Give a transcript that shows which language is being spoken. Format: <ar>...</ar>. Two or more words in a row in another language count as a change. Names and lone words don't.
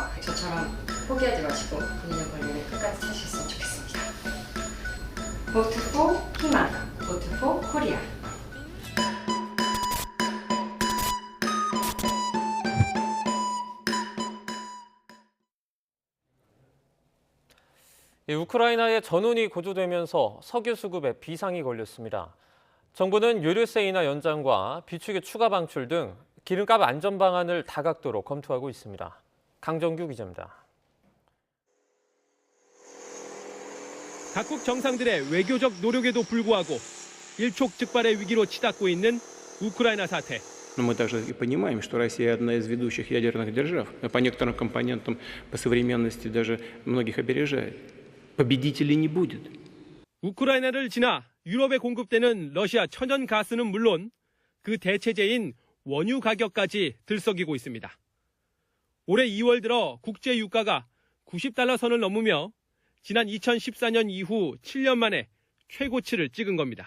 <ko>저처럼 포기하지 마시고 본인의 권리를 끝까지 찾으셨으면 좋겠습니다.</ko> <en>Vote for 희망, Vote for Korea.</en> <ko>우크라이나의 전운이 고조되면서 석유 수급에 비상이 걸렸습니다. 정부는 유류세 인하 연장과 비축유 추가 방출 등 기름값 안전 방안을 다각도로 검토하고 있습니다. 강정규 기자입니다. 각국 정상들의 외교적 노력에도 불구하고 일촉즉발의 위기로 치닫고 있는 우크라이나 사태.</ko> <ru>Но мы также и понимаем, что Россия одна из ведущих ядерных держав, по некоторым компонентам по современности даже многих опережает. победителей не будет.</ru> <ko>우크라이나를 지나 유럽에 공급되는 러시아 천연 가스는 물론 그 대체제인 원유 가격까지 들썩이고 있습니다. 올해 2월 들어 국제 유가가 90달러 선을 넘으며 지난 2014년 이후 7년 만에 최고치를 찍은 겁니다.</ko>